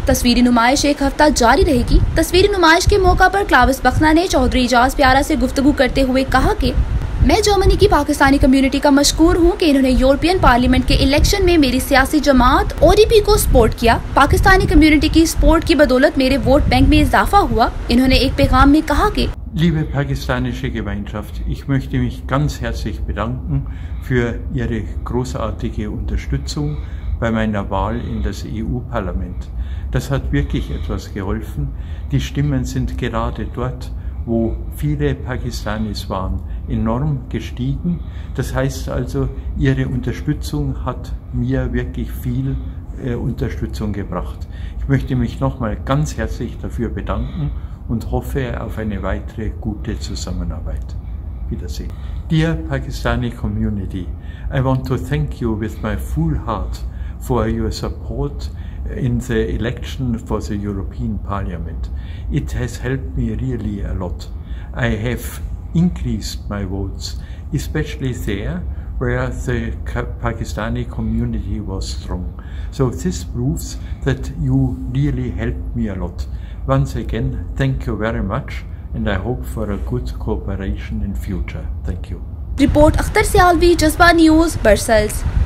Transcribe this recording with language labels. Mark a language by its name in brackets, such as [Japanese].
[Hindi] तस्वीरी नुमाइश एक हफ्ता जारी रहेगी। तस्वीरी नुमाइश के मौका पर क्लाविस बखना ने चौधरी एजाज प्यारा से गुफ्तगू करते हुए कहा कि मैं जर्मनी की पाकिस्तानी कम्युनिटी का मशकूर हूँ कि इन्होंने यूरोपियन पार्लियामेंट के इलेक्शन में मेरी सियासी जमात ओडीपी को सपोर्ट किया। पाकिस्तानी कम्युनिटी की सपोर्ट की बदौलत मेरे वोट बैंक में इजाफा हुआ। इन्होंने एक पैगाम में कहा कि [German] Liebe pakistanische Gemeinschaft, ich möchte mich ganz herzlich bedanken für Ihre großartige Unterstützung bei meiner Wahl in das EU-Parlament. Das hat wirklich etwas geholfen. Die Stimmen sind gerade dort, wo viele Pakistanis waren, enorm gestiegen. Das heißt also, Ihre Unterstützung hat mir wirklich viel Unterstützung gebracht. Ich möchte mich nochmal ganz herzlich dafür bedanken und hoffe auf eine weitere gute Zusammenarbeit. Wiedersehen. [English] Dear Pakistani community, I want to thank you with my full heart for your support in the election for the European Parliament. It has helped me really a lot. I have increased my votes, especially there where the Pakistani community was strong. So this proves that you really helped me a lot. Once again, thank you very much and I hope for a good cooperation in future. Thank you. [Hindi] Report Akhtar Sialvi, जज्बा news, Brussels.